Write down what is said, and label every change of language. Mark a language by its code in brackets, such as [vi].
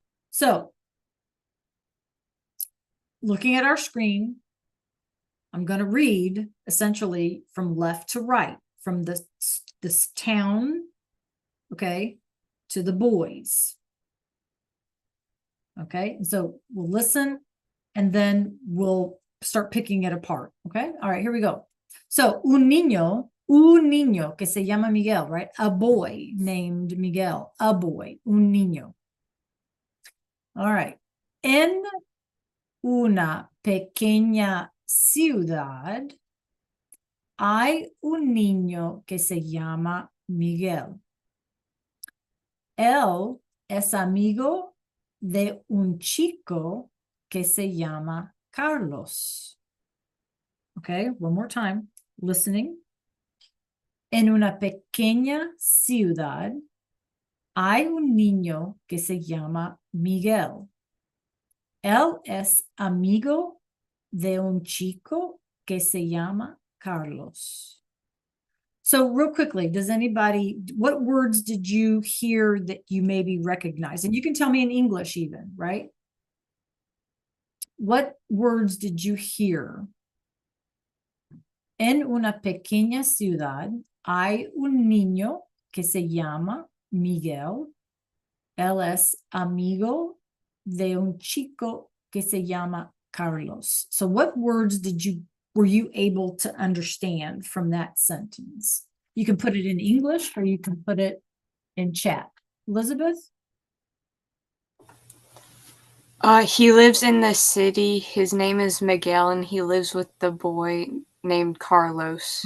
[en] So looking at our screen, I'm going to read essentially from left to right, from this town, okay, to the boys. Okay. And so we'll listen and then we'll start picking it apart. Okay. All right, here we go. [es] So, un niño que se llama Miguel, right? [en] A boy named Miguel, a boy, un niño. All right. [es] En una pequeña ciudad hay un niño que se llama Miguel. Él es amigo de un chico que se llama Carlos. [en] Okay, one more time. Listening. [es] En una pequeña ciudad hay un niño que se llama Miguel. Él es amigo de un chico que se llama Carlos. [en] So real quickly, what words did you hear that you maybe recognize? And you can tell me in English even, right? What words did you hear? [es] En una pequeña ciudad hay un niño que se llama Miguel. Él es amigo de un chico que se llama Carlos. [en] So what words were you able to understand from that sentence? You can put it in English or you can put it in chat. Elizabeth? He lives in the city. His name is Miguel, and he lives with the boy named Carlos.